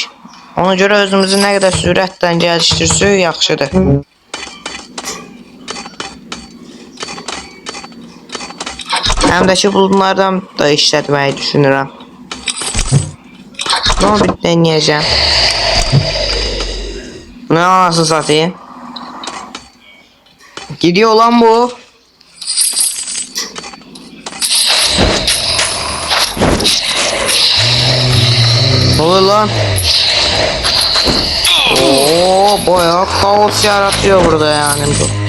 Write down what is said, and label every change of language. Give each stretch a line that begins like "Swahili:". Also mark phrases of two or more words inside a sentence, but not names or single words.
Azerbaijani: Ona görə özümüzü nə qədər sürətlə gəlişdirsək yaxşıdır. Həm də ki bunlardan da işlətməyi düşünürəm. Nə bir denəyəcəm. Nə anasını satayım?
Turkish: Gidiyor lan bu. Ne oluyor lan? Oo, bayağı kaos yaratıyor burada yani bu.